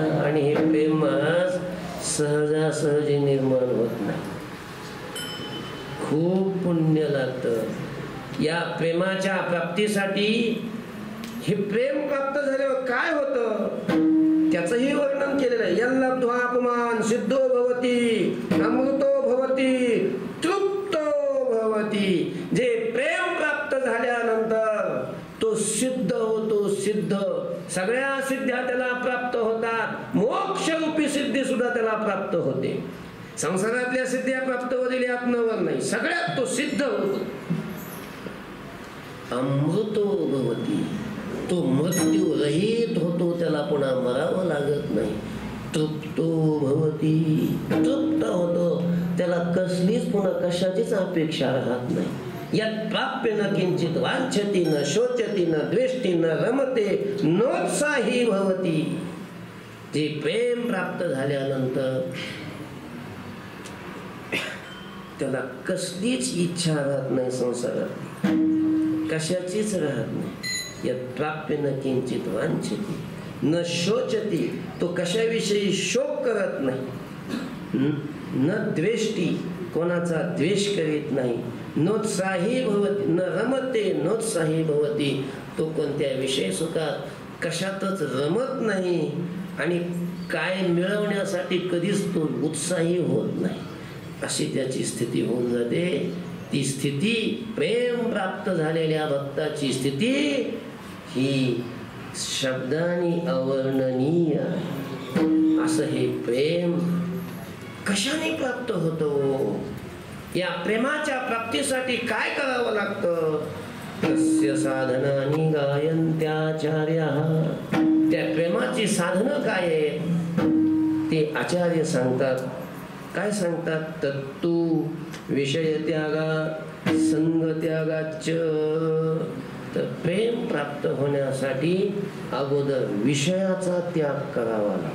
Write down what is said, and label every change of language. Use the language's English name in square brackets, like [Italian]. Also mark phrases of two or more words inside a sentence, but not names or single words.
[Marathi] आणि हे प्रेम आज सहजासहजी निर्माण होत नाही. खूप पुण्य लागतं या प्रेमाच्या प्राप्तीसाठी. हे प्रेम प्राप्त झाल्यावर काय होतं त्याचंही वर्णन केलेलं आहे. [Sanskrit] यल्लब्ध्वापमान सिद्धो भवती अमृतो भवती तृप्तो भवती. [Marathi] जे प्रेम प्राप्त झाल्यानंतर तो सिद्ध होतो. सिद्ध. सगळ्या सिद्ध्या त्याला प्राप्त होतात. मोक्षरूपी सिद्धी सुद्धा त्याला प्राप्त होते. संसारातल्या सिद्ध्या प्राप्त होतील यात नवल नाही. सगळ्यात तो सिद्ध होतो. [Sanskrit] अमृतो भवती. [Marathi] तो मृत्यू रहित होतो. त्याला पुन्हा मरावं लागत नाही. [Sanskrit] तृप्तो भवती. [Marathi] तृप्त होतो. त्याला कसलीच पुन्हा कशाचीच अपेक्षा राहत नाही. [Sanskrit] यात प्राप्य न किंचित वांछती न शोचती न द्वेष्टी न रमते नोत्साही भवती. [Marathi] जे प्रेम प्राप्त झाल्यानंतर त्याला कसलीच इच्छा राहत नाही. संसारात कशाचीच राहत नाही. [Sanskrit] यात प्राप्य न किंचित वांछती न शोचती. [Marathi] तो कशाविषयी शोक करत नाही. [Sanskrit] न द्वेष्टी. [Marathi] कोणाचा द्वेष करीत नाही. [Sanskrit] नोत्साही भवती. न रमते नोत्साही भवती. [Marathi] तो कोणत्या विषय सुखात कशातच रमत नाही. आणि काय मिळवण्यासाठी कधीच तो उत्साही होत नाही. अशी त्याची स्थिती होऊन जाते. ती स्थिती प्रेम प्राप्त झालेल्या भक्ताची स्थिती ही शब्दांनी अवर्णनीय. असं हे प्रेम कशाने प्राप्त होतो? या प्रेमाच्या प्राप्तीसाठी काय करावं लागतं? [Sanskrit] तस्य साधनानि गायन्त्याचार्याः. [Marathi] त्या प्रेमाची साधनं काय आहेत ते आचार्य सांगतात. काय सांगतात? [Sanskrit] तत्तु विषय त्यागा संग त्यागाच. [Marathi] तर प्रेम प्राप्त होण्यासाठी अगोदर विषयाचा त्याग करावा लागतो.